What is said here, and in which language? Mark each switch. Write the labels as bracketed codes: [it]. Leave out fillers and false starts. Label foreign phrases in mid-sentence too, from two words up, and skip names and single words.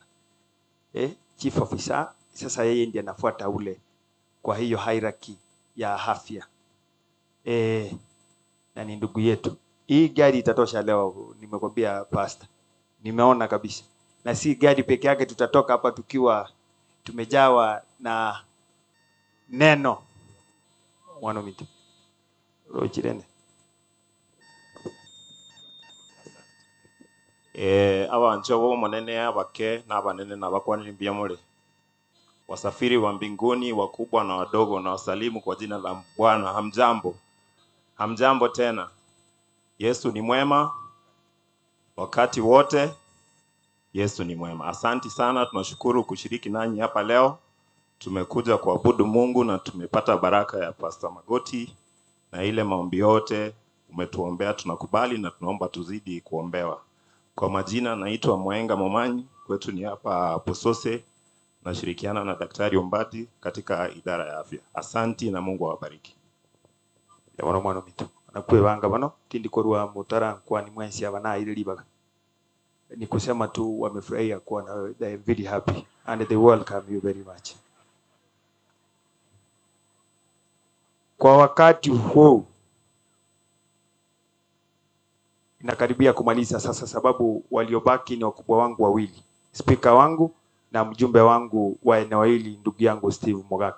[en] Chief officer [sw] sasa yeye ndiye anafuata ule kwa hiyo hierarchy ya afya. Na ni ndugu yetu. Hii gari itatosha leo, nimekwambia pastor. Nimeona kabisa. Na si gari peke yake, tutatoka hapa tukiwa tumejawa na neno. [en] One minute. Rochirene. [guz] Abantu bo monene abake na abanene na bakwani mbiamole. [sw] Wasafiri wa mbinguni wakubwa na wadogo, na wasalimu kwa jina la Bwana. Hamjambo. Hamjambo tena. Yesu ni mwema wakati wote. Yesu ni mwema. Asante sana, tunashukuru kushiriki nanyi hapa leo. Tumekuja kuabudu Mungu na tumepata baraka ya Pastor Magoti, na ile maombi yote umetuombea tunakubali, na tunaomba tuzidi kuombewa. Kwa majina naitwa Mwenga Momanyi, kwetu ni hapa Posose. Nashirikiana na Daktari Ombati katika idara ya afya. Asante na Mungu awabariki. [guz] Ya mwana mitu. Nakwe banga bano tindi korwa mutara kwa ni mwensi abana ile libaga. [sw] Ni kusema tu wamefurahia kuwa na, [en] they are very happy and they welcome you very much. [sw] Kwa wakati huu inakaribia kumaliza sasa, sababu waliobaki ni wakubwa wangu wawili, speaker wangu na mjumbe wangu wa eneo hili, ndugu yangu Steve Mogaka.